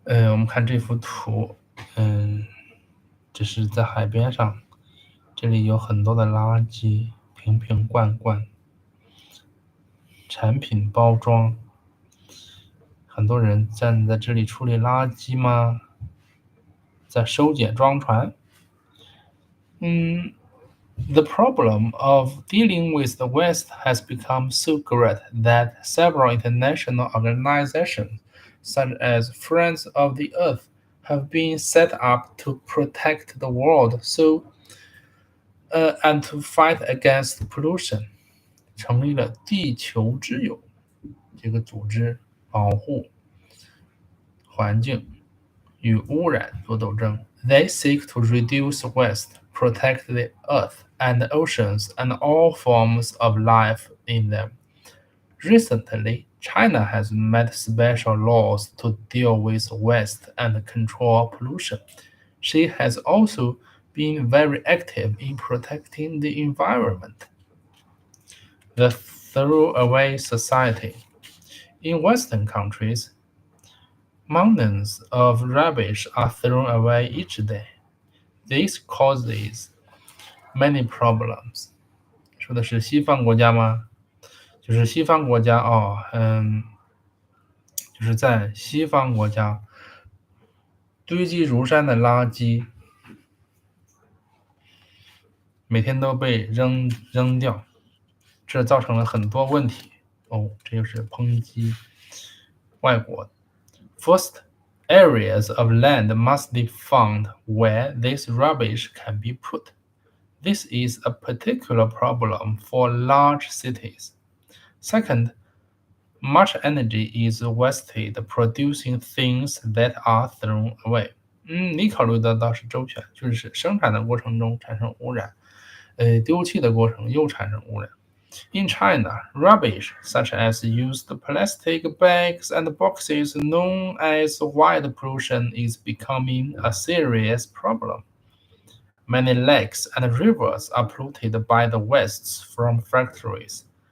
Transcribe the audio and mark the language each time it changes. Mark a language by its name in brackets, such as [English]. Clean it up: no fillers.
[Chinese] 我们看这幅图，这是在海边上，这里有很多的垃圾，瓶瓶罐罐，产品包装，很多人站在这里处理垃圾吗？在收捡装船。 [English] The problem of dealing with the waste has become so great that several international organizations, such as Friends of the Earth, have been set up to protect the world and to fight against pollution. [Chinese] 成立了地球之友这个组织，保护环境与污染做斗争。 [English] They seek to reduce waste, protect the earth and oceans and all forms of life in them. Recently, China has made special laws to deal with waste and control pollution. She has also been very active in protecting the environment. The throwaway society. In Western countries, mountains of rubbish are thrown away each day. This causes many problems. [Chinese] 说的是西方国家吗？就是西方国家哦，就是在西方国家堆积如山的垃圾，每天都被扔掉，这造成了很多问题。哦，这就是抨击外国。 [English] First, areas of land must be found where this rubbish can be put. This is a particular problem for large cities. Second, much energy is wasted producing things that are thrown away. [Chinese] 你考虑的倒是周全，就是生产的过程中产生污染，丢弃的过程又产生污染。 [English] In China, rubbish such as used plastic bags and boxes known as white pollution is becoming a serious problem. Many lakes and rivers are polluted by the wastes from factories.